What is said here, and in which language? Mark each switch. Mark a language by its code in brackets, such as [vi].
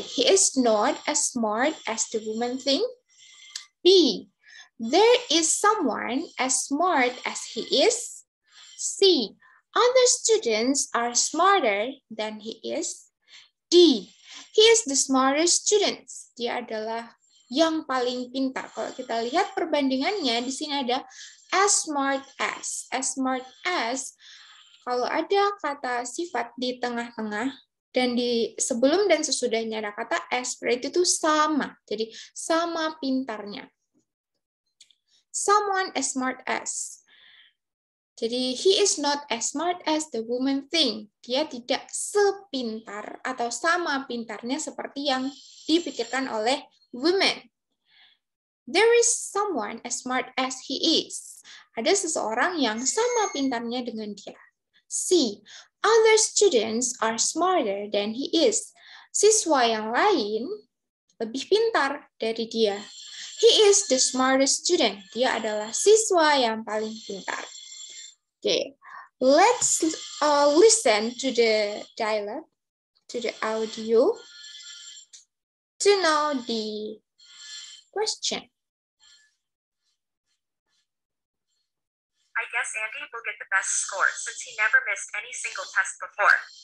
[en] He is not as smart as the woman think. B. There is someone as smart as he is. C. Other students are smarter than he is. D. He is the smartest student. [id] Dia adalah yang paling pintar. Kalau kita lihat perbandingannya, di sini ada as smart as. As smart as, kalau ada kata sifat di tengah-tengah, dan di sebelum dan sesudahnya ada kata as, berarti itu sama. Jadi sama pintarnya. [en] Someone as smart as. Jadi he is not as smart as the woman think. [id] Dia tidak sepintar atau sama pintarnya seperti yang dipikirkan oleh women. [en] There is someone as smart as he is. [id] Ada seseorang yang sama pintarnya dengan dia. [en] C. Other students are smarter than he is. [id] Siswa yang lain lebih pintar dari dia. [en] He is the smartest student. [id] Dia adalah siswa yang paling pintar. [en] Okay, let's listen to the dialogue, to the audio, to know the question. I guess Andy will get the best score since he never missed any single test before.